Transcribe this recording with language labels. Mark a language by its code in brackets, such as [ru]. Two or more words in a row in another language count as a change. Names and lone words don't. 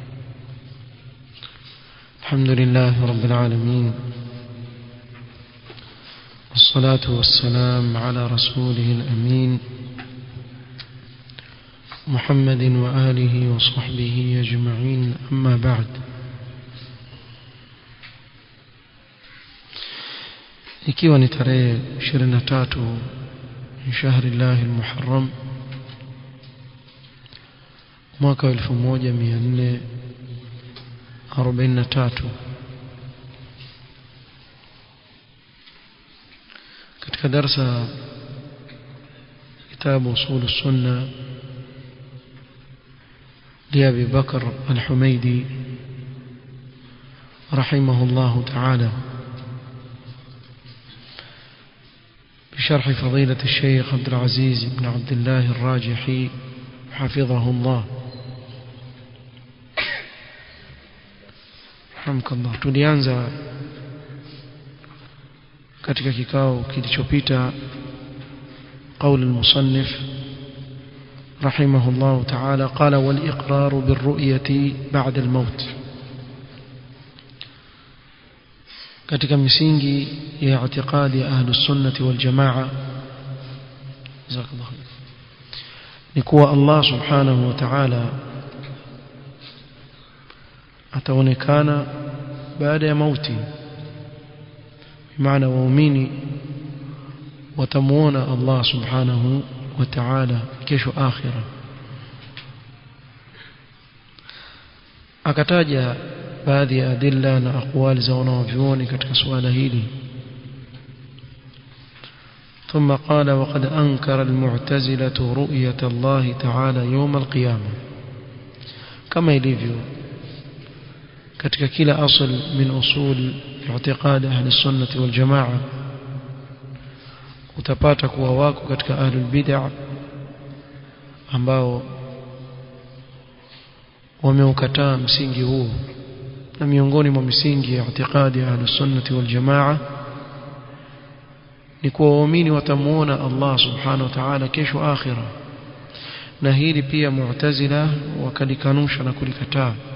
[ar] الحمد لله رب العالمين، والصلاة والسلام على رسوله الأمين محمد وآله وصحبه أجمعين، أما بعد. [sw] ikiwa ni tarehe 23 شهر الله المحرم mwaka 1443 katika darasa kitabu [ar] أصول السنة لأبي بكر الحميدي رحمه الله تعالى بشرح فضيلة الشيخ عبد العزيز بن عبد الله الراجحي حفظه الله رحمك الله. [sw] tulianza katika kikao kilichopita [ar] قول المصنف رحمه الله تعالى قال والإقرار بالرؤية بعد الموت. [sw] katika misingi ya i'tiqadi ya [ar] أهل السنة والجماعة [sw] jazakallahu ni kuwa Allah [ar] سبحانه وتعالى [sw] ataonekana baada ya mauti, maana waumini watamuona Allah [ar] سبحانه وتعالى [sw] kesho akhira. akataja baadhi ya adilla na aqwali za wanavyuoni katika suala hili. [ar] ثم قال وقد أنكر المعتزلة رؤية الله تعالى يوم القيامة. [sw] kama ilivyo katika kila [ar] أصل من أصول اعتقاد أهل السنة والجماعة [sw] utapata kuwa wako katika [ar] أهل البدعة [sw] ambao wameukataa msingi huu, na miongoni mwa misingi ya i'tiqadi ya [ar] أهل السنة والجماعة [sw] ni kuwa waumini watamuona Allah [ar] سبحانه وتعالى [sw] kesho akhira, na hili pia mu'tazila wakalikanusha na kulikataa.